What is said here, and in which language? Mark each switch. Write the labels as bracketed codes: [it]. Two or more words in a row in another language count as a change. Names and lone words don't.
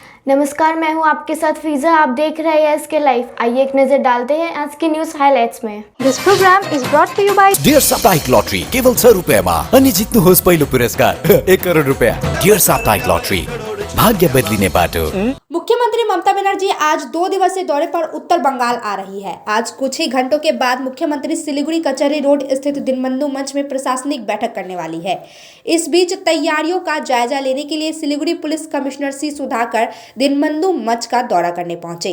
[hi] नमस्कार, मैं हूं आपके साथ फिजा। आप देख रहे हैं एसके लाइव। आइए एक नजर डालते हैं आज की [en] news highlights [hi] में। [en] This program is brought to you by [ne] डियर साप्ताहिक लॉटरी केवल 100 रुपैयाँमा अनि जित्नुहोस् पहिलो पुरस्कार 1 करोड रुपैयाँ। डियर साप्ताहिक लॉटरी, भाग्य बदलिने बाटो। [hi] मुख्यमंत्री ममता बनर्जी आज 2 दिवसीय दौरे पर उत्तर बंगाल आ रही है। आज कुछ ही घंटों के बाद मुख्यमंत्री सिलीगुड़ी कचहरी रोड स्थित दीनबंधु मंच में प्रशासनिक बैठक करने वाली है। इस बीच तैयारियों का जायजा लेने के लिए सिलीगुड़ी पुलिस कमिश्नर सी सुधाकर दीनबंधु मंच का दौरा करने पहुंचे।